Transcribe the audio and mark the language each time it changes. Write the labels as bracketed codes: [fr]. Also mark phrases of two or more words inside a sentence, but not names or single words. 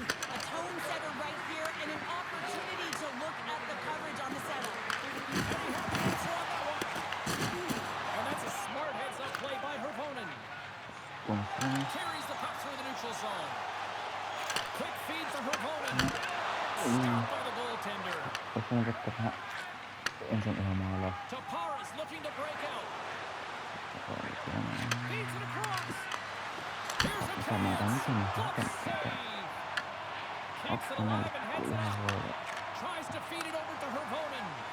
[en] A tone setter right here, and an opportunity to look at the coverage on the setup. And he had the answer on that one. And that's a smart heads-up play by Hervonen. Carries the puck through the neutral zone. Quick feed for Hervonen. Stopped by the goaltender. [fi] Ensin ihan maalaa. [en] Tappara's looking to break out. Feeds it across. Here's a chance. Good save. Kicks it alive and heads out. Tries to feed it over to Hervonen.